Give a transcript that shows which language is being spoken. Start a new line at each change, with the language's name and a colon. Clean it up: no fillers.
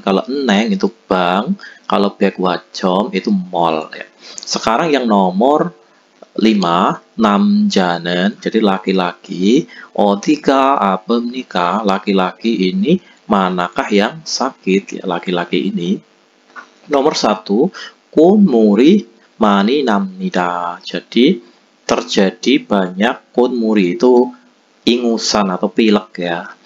Indonesian: Kalau eneng itu bank, kalau 백화점 itu mall ya. Sekarang yang nomor 5, 남자는 jadi laki-laki,
Korean: 어디가 아픕니까?
Indonesian: Laki-laki ini manakah yang sakit ya, laki-laki ini.
Korean: Nomor 1, 콧물이 많이 납니다.
Indonesian: Jadi terjadi banyak 콧물이 itu ingusan atau pilek ya.